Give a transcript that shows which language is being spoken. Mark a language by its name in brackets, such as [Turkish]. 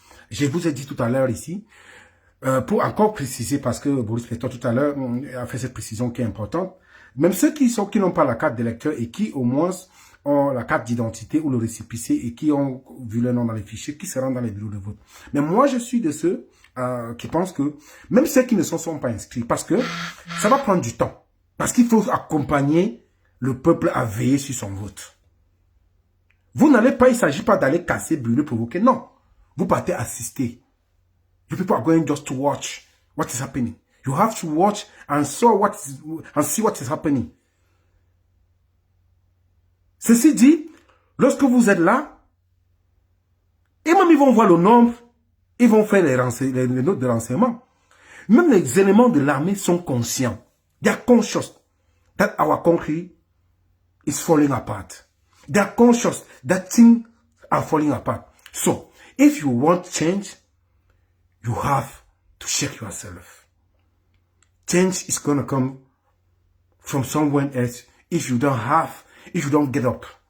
[French] Je vous ai dit tout à l'heure ici, pour encore préciser, parce que Boris Pétor tout à l'heure a fait cette précision qui est importante, même ceux qui n'ont pas la carte d'électeur et qui au moins ont la carte d'identité ou le récépissé et qui ont vu leur nom dans les fichiers, qui se rendent dans les bureaux de vote. Mais moi, je suis de ceux qui pensent que, même ceux qui ne sont pas inscrits, parce que ça va prendre du temps. Parce qu'il faut accompagner le peuple à veiller sur son vote. Vous n'allez pas, il ne s'agit pas d'aller casser, brûler, provoquer. Non. Vous partez assister. [English] You people are going just to watch what is happening. You have to watch and see what is happening. [French] Ceci dit, lorsque vous êtes là, et même ils vont voir le nombre, ils vont faire les notes de renseignement. Même les éléments de l'armée sont conscients. [English] They are conscious that our country is falling apart. They are conscious that things are falling apart. So, if you want change, you have to check yourself. Change is going to come from somewhere else if you don't get up.